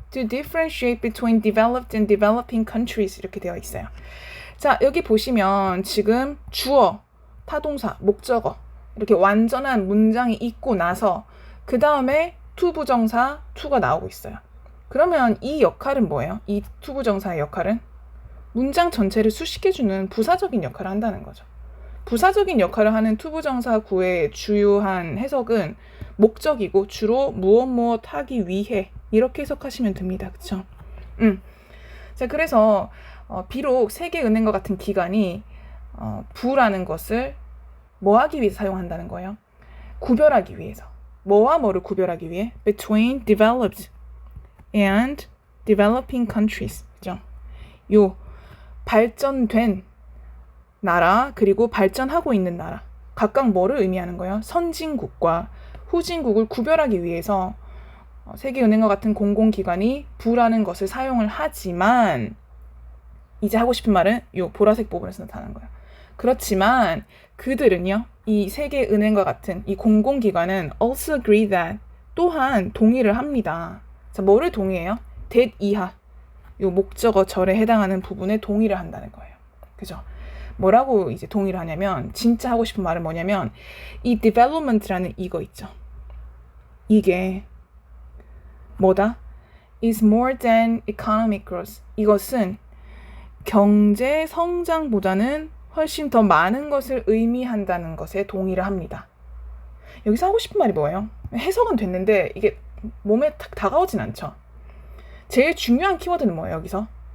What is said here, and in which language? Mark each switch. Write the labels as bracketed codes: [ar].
[en] To differentiate between developed and developing countries [ko] 이렇게 되어 있어요. 자, 여기 보시면 지금 주어, 타동사, 목적어 이렇게 완전한 문장이 있고 나서 그 다음에 투부정사, to가 나오고 있어요. 그러면 이 역할은 뭐예요? 이 투부정사의 역할은 문장 전체를 수식해주는 부사적인 역할을 한다는 거죠. 부사적인 역할을 하는 투부정사 구의 주요한 해석은 목적이고 주로 무엇 하기 위해 이렇게 해석하시면 됩니다. 그쵸? 자, 그래서 비록 세계은행과 같은 기관이 부라는 것을 뭐 하기 위해서 사용한다는 거예요? 구별하기 위해서. 뭐와 뭐를 구별하기 위해? [en] Between developed and developing countries. [ko] 그죠? 요 발전된 나라 그리고 발전하고 있는 나라 각각 뭐를 의미하는 거예요? 선진국과 후진국을 구별하기 위해서 세계은행과 같은 공공기관이 부라는 것을 사용을 하지만 이제 하고 싶은 말은 이 보라색 부분에서 나타나는 거예요. 그렇지만 그들은요, 이 세계은행과 같은 이 공공기관은 [en] also agree that [ko] 또한 동의를 합니다. 자, 뭐를 동의해요? that 이하 이 목적어 절에 해당하는 부분에 동의를 한다는 거예요. 그죠? 뭐라고 이제 동의를 하냐면 진짜 하고 싶은 말은 뭐냐면 이 development라는 이거 있죠. 이게 뭐다? [en] is more than economic growth. [ko] 이것은 경제 성장보다는 훨씬 더 많은 것을 의미한다는 것에 동의를 합니다. 여기서 하고 싶은 말이 뭐예요? 해석은 됐는데 이게 몸에 딱 다가오진 않죠. 제일 중요한 키워드는 뭐예요, 여기서?